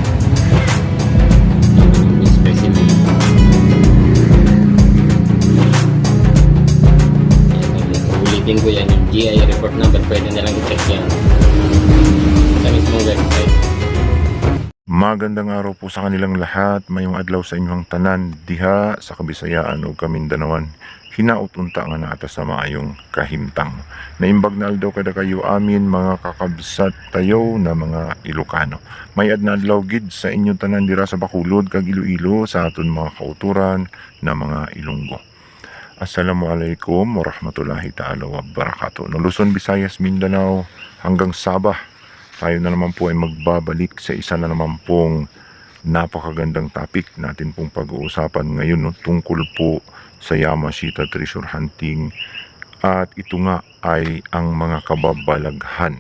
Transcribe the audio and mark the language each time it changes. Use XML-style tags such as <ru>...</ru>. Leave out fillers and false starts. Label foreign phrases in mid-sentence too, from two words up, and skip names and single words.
<tl>Specimen. Ulitin ko yan yung GI</tl> <en>report number,</en> <tl>pwede na lang i-check yan sa mismong website. Magandang araw po sa kanilang lahat.</tl> <ceb>Mayong adlaw sa inyong tanan diha sa Kabisayaan o Kamindanawan. Hinautunta nga na ata sa maayong kahimtang.</ceb> <ilo>Naimbag na aldaw kada kayo amin mga kakabsat tayo na mga Ilocano.</ilo> <hil>May adna adlaw gid sa inyong tanan dira sa Bacolod kag Iloilo sa aton mga kauturan na mga Ilonggo.</hil> <ar>السلام عليكم ورحمة الله تعالى وبركاته.</ar> <tl>No, Luzon, Visayas, Mindanao hanggang Sabah. Tayo na naman po ay magbabalik sa isa na naman pong napakagandang topic natin pong pag-uusapan ngayon, no, tungkol po sa Yamashita</tl> <en>treasure hunting.</en> <tl>At ito nga ay ang mga kababalaghan.</tl>